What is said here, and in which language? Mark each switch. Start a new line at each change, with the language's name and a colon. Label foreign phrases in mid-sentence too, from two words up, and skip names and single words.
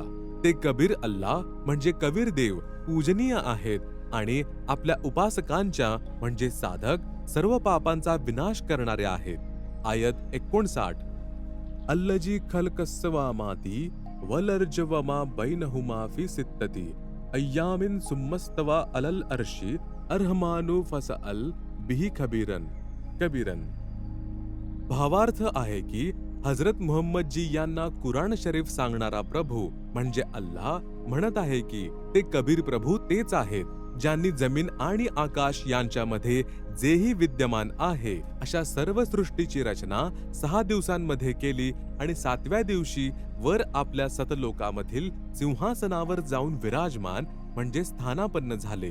Marathi: ते कबीर अल्लाह म्हणजे कबीर देव पूजनीय आहेत आणि आपल्या उपासकांच्या म्हणजे साधक सर्व पापांचा विनाश करणारे आहेत.
Arabic: आयत 59 الذي خلق السماوات والأرض وما بينهما في ستة أيام ثم استوى على العرش الرحمن فاسأل به خبيرا كبيرا.
Marathi: भावार्थ आहे की हजरत मुहम्मदजी यांना कुराण शरीफ सांगणारा प्रभू म्हणजे अल्लाह म्हणत आहे की ते कबीर प्रभू तेच आहेत ज्यांनी जमीन आणि आकाश यांच्यामध्ये जेही विद्यमान आहे अशा सर्व सृष्टीची रचना 6 दिवसांमध्ये केली आणि 7व्या दिवशी वर आपल्या सतलोकामधील सिंहासनावर जाऊन विराजमान म्हणजे स्थानापन्न झाले.